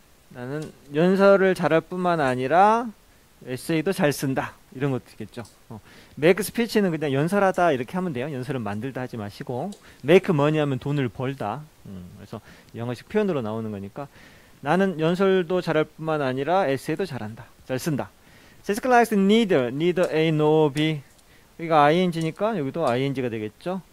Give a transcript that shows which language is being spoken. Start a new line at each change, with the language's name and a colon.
Korean: 나는 연설을 잘할 뿐만 아니라 에세이도 잘 쓴다. 이런 것도 있겠죠. make speech는 그냥 연설하다 이렇게 하면 돼요. 연설은 만들다 하지 마시고 make money 하면 돈을 벌다. 그래서 영어식 표현으로 나오는 거니까 나는 연설도 잘할 뿐만 아니라 에세이도 잘한다. 잘 쓴다.
English: Jessica likes neither A nor B.
Korean: 여기가 ing니까 여기도 ing가 되겠죠.